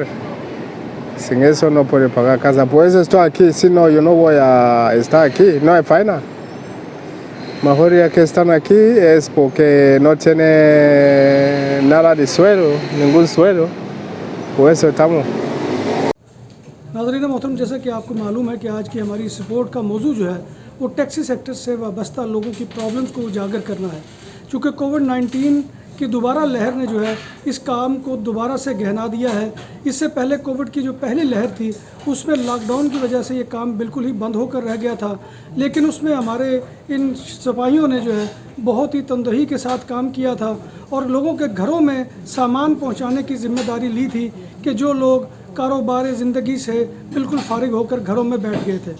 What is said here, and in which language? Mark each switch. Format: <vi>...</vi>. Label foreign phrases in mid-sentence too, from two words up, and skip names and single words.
<es>Sin eso no puedo pagar casa. Por eso estoy aquí, si no yo no voy a estar aquí, no hay faena. Mejor ya que están aquí es porque no tiene nada de sueldo, ningún sueldo. Por eso estamos.</es> <ur>ناظرین محترم، جیسا کہ آپ کو معلوم ہے کہ آج کی ہماری اس رپورٹ کا موضوع جو ہے وہ</ur> <en>taxi sector</en> <ur>سے وابستہ لوگوں کی پرابلمز کو اجاگر کرنا ہے. چونکہ کووڈ-19 کی دوبارہ لہر نے جو ہے اس کام کو دوبارہ سے گہنا دیا ہے. اس سے پہلے کووڈ کی جو پہلی لہر تھی اس میں لاک ڈاؤن کی وجہ سے یہ کام بالکل ہی بند ہو کر رہ گیا تھا، لیکن اس میں ہمارے ان سپاہیوں نے جو ہے بہت ہی تندہی کے ساتھ کام کیا تھا اور لوگوں کے گھروں میں سامان پہنچانے کی ذمہ داری لی تھی کہ جو لوگ کاروبار زندگی سے بالکل فارغ ہو کر گھروں میں بیٹھ گئے تھے.</ur>